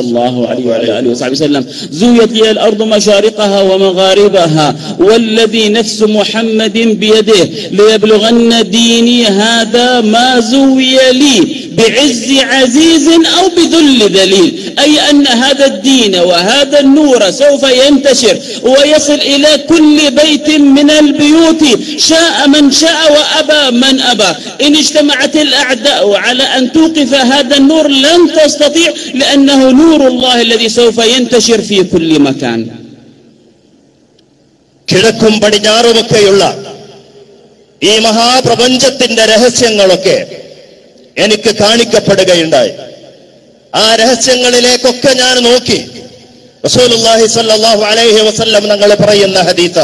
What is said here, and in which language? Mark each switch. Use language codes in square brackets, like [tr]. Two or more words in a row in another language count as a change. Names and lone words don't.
[ar] الله عليه وعلى آله وصحبه وسلم زويت لي الأرض مشارقها ومغاربها والذي نفس محمد بيده ليبلغن ديني هذا ما زوي لي بعز عزيز أو بذل ذليل أي أن هذا الدين وهذا النور سوف ينتشر ويصل إلى كل بيت من البيوت شاء من شاء وأبى من أبى. إن اجتمعت الأعداء على أن توقف هذا النور لن تستطيع لأنه نور الله الذي سوف ينتشر في كل مكان. [ml] കിഴക്കും പടിഞ്ഞാറുമൊക്കെയുള്ള ഈ മഹാപ്രപഞ്ചത്തിന്റെ രഹസ്യങ്ങളൊക്കെ എനിക്ക് കാണിക്കപ്പെടുകയുണ്ടായി. ആ രഹസ്യങ്ങളിലേക്കൊക്കെ ഞാൻ നോക്കി [ar] رسول الله صلى الله عليه وسلم [ml] തങ്ങൾ പറയുന്ന ഹദീസ്.